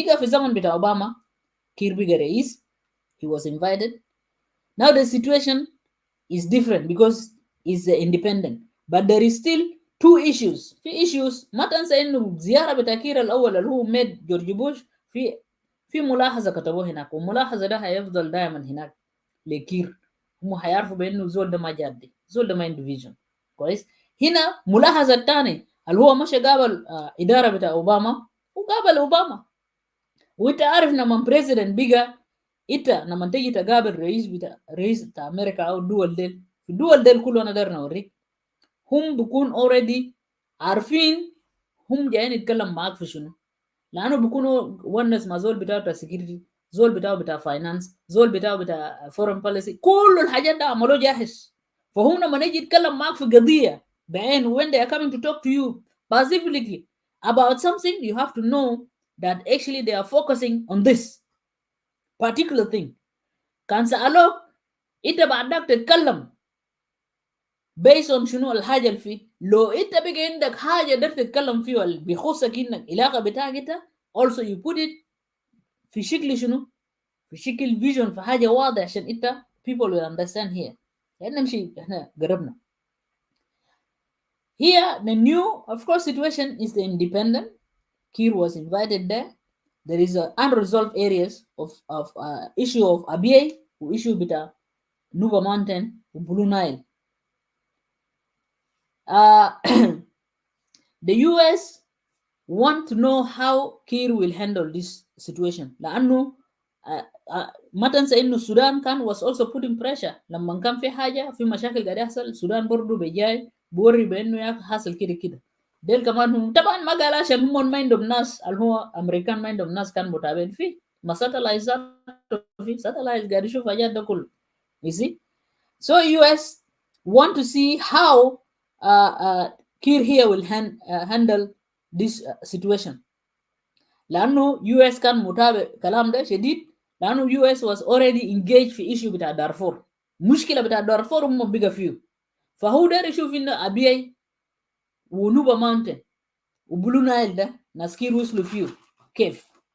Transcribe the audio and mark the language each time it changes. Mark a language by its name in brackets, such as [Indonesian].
[Arabic] بقى في الزمن بتاع اوباما كير بقى رئيس. [English] He was invited. Now the situation is different because it's independent. But there is still two issues. [Arabic] في issues ما تنسى انه زيارة بتاع كير الاول اللي هو ميد جورج بوش في ملاحظة كتبوه هناك. والملاحظة ده هيفضل دائما هناك لكير. هم هيعرفوا بانه زول ده ما جادي، زول ده ما عنده فيجن كويس. هنا ملاحظة الثاني اللي هو مش قابل إدارة بتاع أوباما وقابل أوباما. وانت عارف لما بريزيدنت بقى ita لما تجي تقابل رئيس بتاع امريكا او الدول ديل، في الدول ديل كله انا اقدر اوريك هم بيكون اوريدي عارفين هم جايين يتكلم معاك في شنو، لانه بيكونوا ونس مع زول بتاعه بتاع سكيورتي، زول بتاعه بتاع فاينانس، زول بتاعه بتاع فورن بوليسي، كل الحاجات ده عملوه جاهز. فهم لما يجي يتكلم معاك في قضيه بعين [English] when they are coming to talk to you specifically about something, you have to know that actually they are focusing on this particular thing. [Arabic] كان سألوك انت بعدك تتكلم based on شنو الحاجه اللي فيه، لو انت بقى عندك حاجه قدرت تتكلم فيه اللي بيخصك انك علاقه بتاعك انت [English] also you put it [Arabic] في شكل شنو، في شكل فيجن، في حاجه واضحه عشان انت [English] people will understand here. [Arabic] يعني نمشي احنا قربنا. [English] Here the new of course situation is the independent. Kiir was invited there. There is unresolved areas of issue of Abyei issue [Arabic] بتاع Nuba Mountain وبلو Nile. [English] The US want to know how Kiir will handle this situation [Arabic] لأنه ما تنسى إنه السودان كان [English] was also putting pressure [Arabic] لما كان في حاجة في مشاكل قاعد يحصل السودان برضو بيجاي بوري بإنه يا حاصل كده كده. ديل كمان هم طبعا ما قال عشان هم ما عندهم ناس اللي هو أمريكان ما عندهم ناس كان متابعين فيه، ما ساتلايز في ساتلايز قاعد يشوف حاجات ده كله. [English] You see? So US want to see how Kiir here will handle this situation. [Arabic] لأنه US كان متابع كلام ده شديد، لأنه US [English] was already engaged [Arabic] في issue بتاع دارفور. مشكلة بتاع دارفور هم بيجا فيه، فهو داير يشوف إنه أبيعي ونوبا ماونتن وبلو نايل ده ناس كير وصلوا فيه كيف.